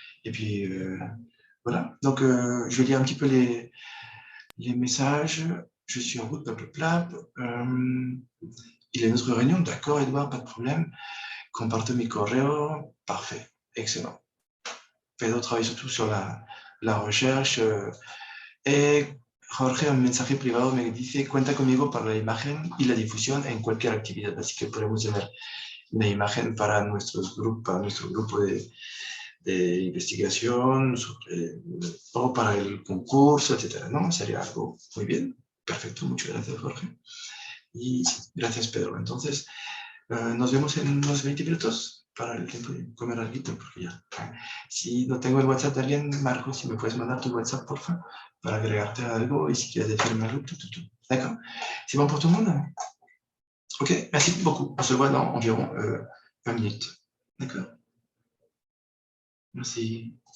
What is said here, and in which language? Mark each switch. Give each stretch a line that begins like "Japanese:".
French: Et puis, voilà. Donc, je vais lire un petit peu les messages. Je suis en route, plap. Il est notre réunion. D'accord, Edouard, pas de problème.
Spanish: Comparto mi correo.
French: Parfait. Excellent. Pedro travaille surtout sur la recherche.
Spanish: Et Jorge, un mensaje privado me dice, cuenta conmigo para la imagen y la difusión en cualquier actividad, así que podemos tener una imagen para nuestro grupo de investigación, o para el concurso, etc. ¿No? Sería algo muy bien. Perfecto, muchas gracias, Jorge. Y gracias, Pedro. Entonces, nos vemos en unos 20 minutos para el tiempo de comer algo, porque ya. Si no tengo el WhatsApp de alguien, Marco, si me puedes mandar tu WhatsApp, por favor, para agregarte a algo y si quieres decirme algo, D'accord.
French: C'est bon pour tout le monde? Ok, merci beaucoup. On se voit dans environ 20 minutes. D'accord. Merci.